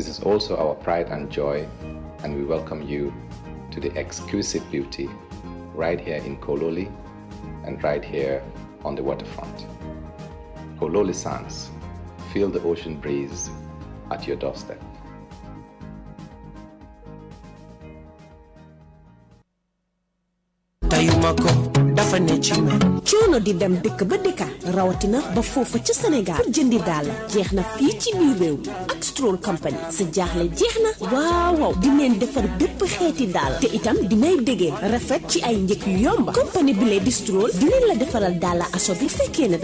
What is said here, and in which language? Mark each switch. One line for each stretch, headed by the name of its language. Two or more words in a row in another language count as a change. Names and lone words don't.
English: This is also our pride and joy, and we welcome you to the exquisite beauty right here in Kololi and right here on the waterfront. Kololi Sands, feel the ocean breeze at your doorstep.
Wolof: coono di dem dëkk ba dëkka rawatina ba foofa ci Sénégal pour jëndi daal jeex na fii ci biir réew mi ak Stroll Company sa jaaxle jeex na waaw di leen defar bépp xeeti daal te itam dinay déggee rafet ci ay njëkk yu yomba compagnie bi lee di Stroll dinañ la defaral daala aso bi fekkee ne da